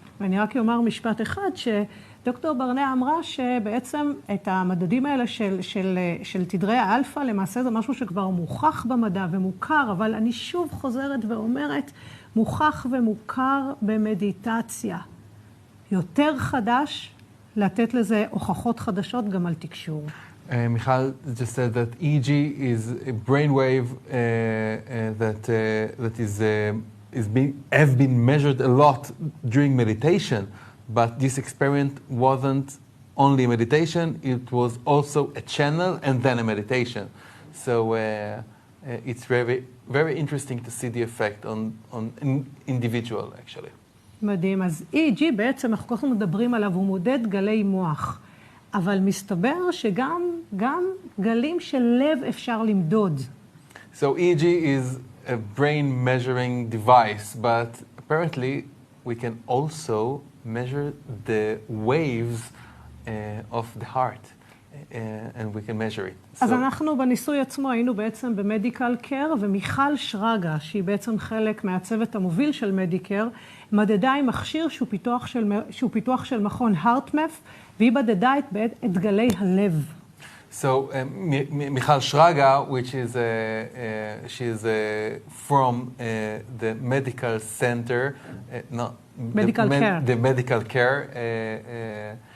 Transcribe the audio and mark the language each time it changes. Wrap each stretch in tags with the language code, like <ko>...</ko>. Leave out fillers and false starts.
<he>ואני רק אומר משפט אחד, שדוקטור ברנע אמרה שבעצם את המדדים האלה של תדרי האלפא, למעשה זה משהו שכבר מוכח במדע ומוכר, אבל אני שוב חוזרת ואומרת, מוכח ומוכר במדיטציה. יותר חדש, לתת לזה הוכחות חדשות גם על תקשור.</he> <en>Michal just said that EEG is a brainwave that have been measured a lot during meditation, but this experiment wasn't only a meditation, it was also a channel and then a meditation. So it's very, very interesting to see the effect on an individual actually.</en> <he>מדהים. אז EEG בעצם אנחנו כל הזמן מדברים עליו, הוא מודד גלי מוח. אבל מסתבר שגם גלים של לב אפשר למדוד.</he> <en>So EEG is a brain measuring device, but apparently we can also measure the waves of the heart, and we can measure it.</en> <he>אז אנחנו בניסוי עצמו היינו בעצם במדיקל קר, ומיכל שרגא, שהיא בעצם חלק מהצוות המוביל של מדיקר, מדדה עם מכשיר שהוא פיתוח של מכון הרטמף, והיא מדדה את גלי הלב.</he> <en>So Michal Shraga, which is she is from the medical center, the medical care.</en>